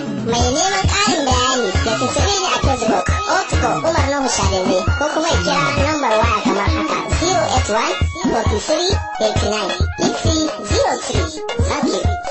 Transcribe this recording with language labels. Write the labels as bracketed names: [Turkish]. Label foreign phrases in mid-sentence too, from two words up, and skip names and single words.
[Hausa] Mai neman ƙarin bayani ya tuntuɓe ni a Facebook, Otko Umar Nuhu Sharif, ko kuma ya kira lambar waya kamar haka, [English] zero eight one, forty-three, eighty-nine, fifty, zero three. Thank you.